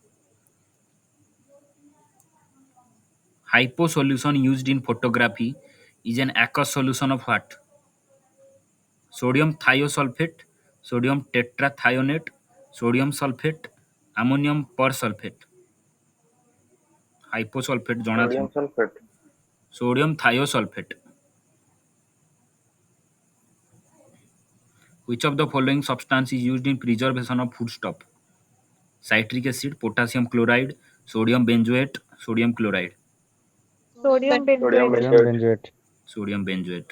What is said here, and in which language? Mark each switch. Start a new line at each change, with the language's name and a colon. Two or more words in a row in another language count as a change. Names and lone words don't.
English: Hypo solution used in photography is an aqueous solution of what? Sodium thiosulfate, sodium tetrathionate, sodium sulfate, ammonium persulfate.
Odia: ହାଇପୋସଲଫେଟ୍ ଜଣା ଥିବ। Sodium sulfate.
English: sodium thiosulfate. Which of the following substance is used in preservation of foodstuff? Citric acid, potassium chloride, sodium benzoate, sodium chloride. Sodium Sodium benzoate. Sodium benzoate. benzoate. Sodium benzoate.